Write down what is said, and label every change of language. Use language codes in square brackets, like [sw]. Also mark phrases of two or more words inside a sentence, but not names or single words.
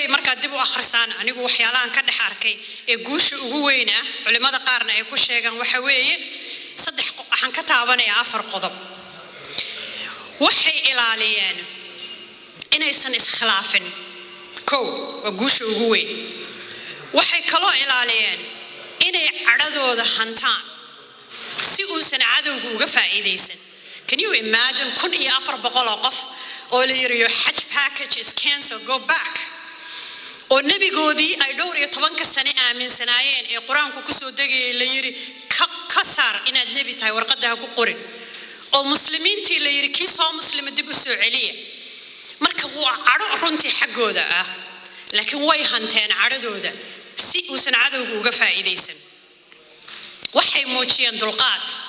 [so] marka dib u akhrisaan anigu waxyaalahan ka dhex arkay ee guusha ugu weyn ah culimada qaarna ay ku sheegaan waxa weeye waxaan ka taabanayaa 4 qodob waxay ilaaliyeen inaysan iskhilaafin waa guusha ugu weyn waxay kaloo ilaaliyeen inay cadhadooda hantaan si uusan cadowga uga faa'iideysan [en] can you imagine [so] 1400 qof oo la yirayo [en] hajj package is cancelled go back [so] oo nabigoodii ay dhowr iyo 10 sano aaminsanaayeen ee quraanku ku soo degayay la yiri ka saar inaad nabi tahay warqadaha ku qorin oo muslimiintii la yiri kii soo muslima dib u soo celiya marka waa cadho runtii xaggooda ah laakiin way hanteen cadhadooda si uusan cadowga uga faa'iideysan waxay muujiyeen dulqaad